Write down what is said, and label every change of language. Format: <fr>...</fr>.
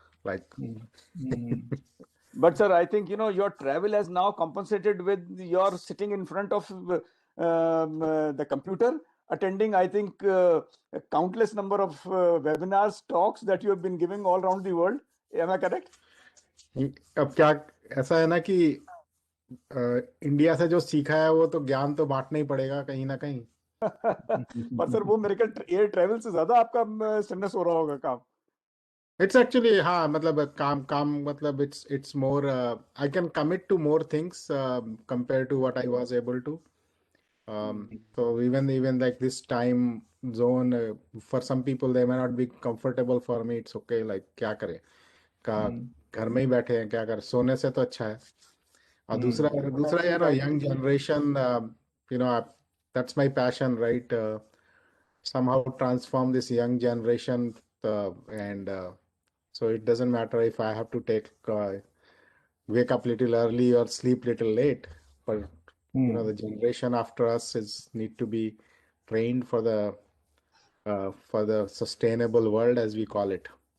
<en>But sir, I think, your travel has now compensated with your sitting in front of the computer, attending, I think, a countless number of webinars, talks that you have been giving all around the world. Am I correct?</en> <hi>अब क्या ऐसा है ना कि India से जो सीखा है वो तो ज्ञान तो बांटना ही पड़ेगा कहीं ना कहीं. पर सर वो मेरे ख्याल एयर ट्रैवल से ज्यादा आपका स्ट्रेस हो रहा होगा काम.</hi> <en>It's actually</en> <hi>हाँ मतलब काम मतलब</hi> <en>it's more I can commit to more things compared to what I was able to. So even like this time zone for some people they may not be comfortable. For me it's okay.</en> <hi>Like क्या करें घर में ही बैठे हैं क्या करें सोने से तो अच्छा है. और दूसरा</hi> <en>young generation that's my passion, right? Somehow transform this young generation and so it doesn't matter if I have to wake up little early or sleep little late, but the generation after us need to be trained for the sustainable world, as we call it.</en>